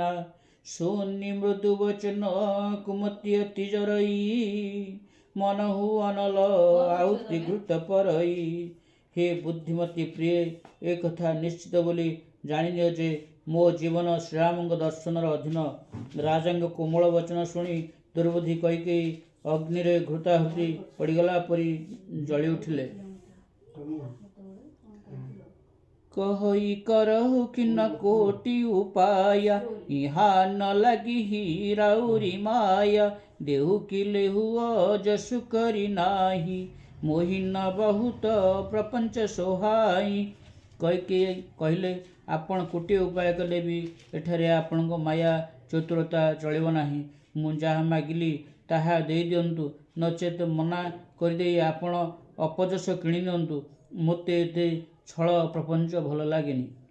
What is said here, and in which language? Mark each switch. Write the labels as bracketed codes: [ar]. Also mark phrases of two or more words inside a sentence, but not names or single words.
[awa] सुनि मृदु बचन कुमति अति जरइ, मनहु अनल आहुति घृत परइ। [or] ହେ ବୁଦ୍ଧିମତୀ ପ୍ରିୟ, ଏ କଥା ନିଶ୍ଚିତ ବୋଲି ଜାଣିନିଅ ଯେ ମୋ ଜୀବନ ଶ୍ରୀରାମଙ୍କ ଦର୍ଶନର ଅଧୀନ। ରାଜାଙ୍କ କୋମଳ ବଚନ ଶୁଣି ଦୁର୍ବୁଦ୍ଧି କୈକେୟୀ ଅଗ୍ନିରେ ଘୃତାହୁତି ପଡ଼ିଗଲା ପରି ଜଳି ଉଠିଲେ। [awa] कहई करहु किन कोटि उपाया, इहा न लगिहि राउरी माया। देहु कि लेहु अजसु करि नाही, मोहि न बहुत प्रपंच सोहाई। [or] କୈକେୟୀ କହିଲେ, ଆପଣ କୋଟିଏ ଉପାୟ କଲେ ବି ଏଠାରେ ଆପଣଙ୍କ ମାୟା ଚତୁରତା ଚଳିବ ନାହିଁ। ମୁଁ ଯାହା ମାଗିଲି ତାହା ଦେଇଦିଅନ୍ତୁ, ନଚେତ୍ ମନା କରିଦେଇ ଆପଣ ଅପଯଶ କିଣି ନିଅନ୍ତୁ। ମୋତେ ଏତେ ଛଳ ପ୍ରପଞ୍ଚ ଭଲ ଲାଗେନି।